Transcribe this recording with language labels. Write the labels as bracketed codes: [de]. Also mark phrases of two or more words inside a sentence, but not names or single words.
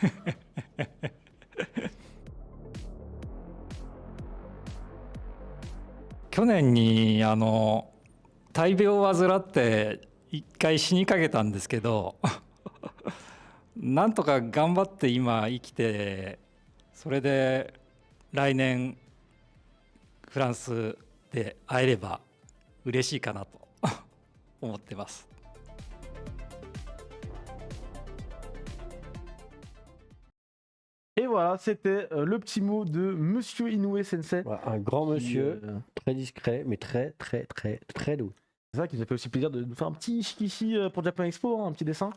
[ja] 去年に大病を患って一回死にかけたんですけどなんとか頑張って今生きて、それで来年フランスで会えれば嬉しいかなと思ってます。 [fr] Et voilà, c'était le petit mot de Monsieur Inoue Sensei. Voilà, un grand monsieur, très discret, mais très doux. C'est ça qui nous a fait aussi plaisir de nous faire un petit chikichi pour Japan Expo, un petit dessin.